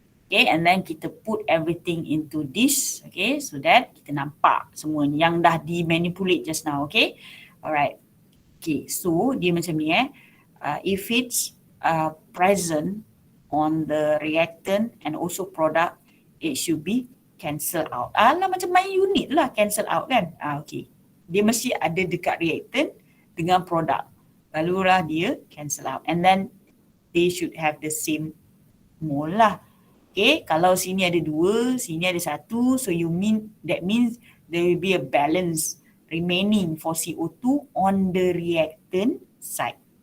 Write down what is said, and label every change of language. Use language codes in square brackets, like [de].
[en] Okay, and then kita put everything into this. Okay, so that [ms] kita nampak semua yang dah di-manipulate [en] just now. Okay, alright. Okay, so [ms] dia macam ni [en] if it's present on the reactant and also product, it should be cancel out. [ms] Alah, macam main unit lah, cancel out kan. Okay. Dia mesti ada dekat reactant dengan produk. Barulah dia cancel out. [en] And then they should have the same mole lah. Okay, [ms] kalau sini ada 2, sini ada 1, [en] so that means there will be a balance remaining for CO2 on the reactant side.